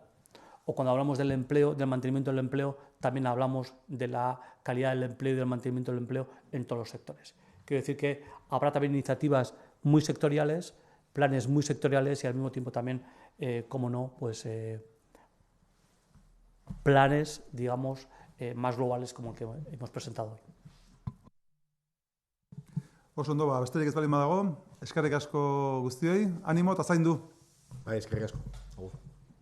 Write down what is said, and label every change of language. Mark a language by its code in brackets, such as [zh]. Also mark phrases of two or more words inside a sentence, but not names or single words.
[es] O cuando hablamos del empleo, del mantenimiento del empleo, también hablamos de la calidad del empleo y del mantenimiento del empleo en todos los sectores. Quiero decir que habrá también iniciativas muy sectoriales, planes muy sectoriales y al mismo tiempo también, como no, pues planes, digamos, más globales como el que hemos presentado hoy. [eu] Oso ondo, besterik ez baldin badago, eskerrik asko guztioi, animo eta zaindu. Bai, eskerrik asko. Agur.